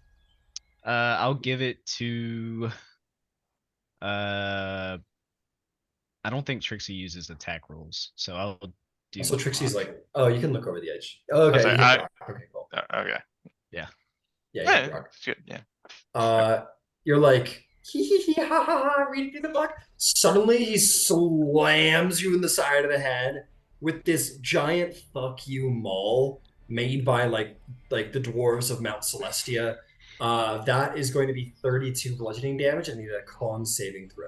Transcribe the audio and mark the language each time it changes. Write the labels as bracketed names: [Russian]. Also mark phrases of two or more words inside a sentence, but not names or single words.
[English] I'll give it to I don't think Trixie uses attack rolls, so I'll do So Trixie's block. like, oh, you can look over the edge. Okay, sorry, you hit rock. Okay, cool. Okay. Yeah, you hit Yeah, rock. it's good. Yeah. You're like, hee hee hee ha ha ha, reading through the book. Suddenly he slams you in the side of the head with this giant fuck you maul made by like the dwarves of Mount Celestia. That is going to be 32 bludgeoning damage and need a con saving throw.